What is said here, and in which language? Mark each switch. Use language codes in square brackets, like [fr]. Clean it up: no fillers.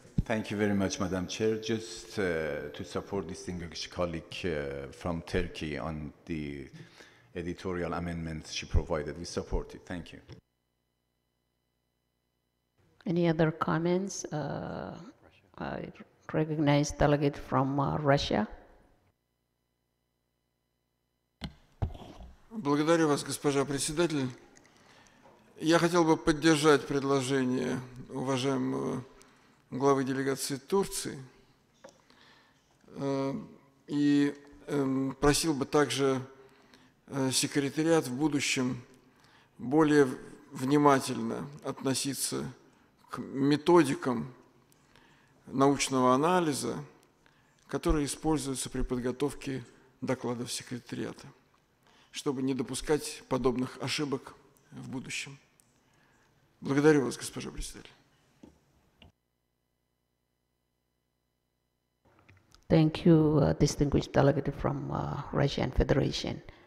[en] Thank you very much, Madam Chair. Just to support distinguished colleague from Turkey on the editorial amendments she provided. We support it. Thank you. Any other comments? I recognize delegate from Russia. [ru] Благодарю вас, госпожа председатель. Я хотел бы поддержать предложение уважаемого главы делегации Турции и просил бы также секретариат в будущем более внимательно относиться к методикам научного анализа, которые используются при подготовке докладов секретариата, чтобы не допускать подобных ошибок в будущем. Благодарю вас, госпожа председатель. [en] Thank you, distinguished delegate from Russian Federation.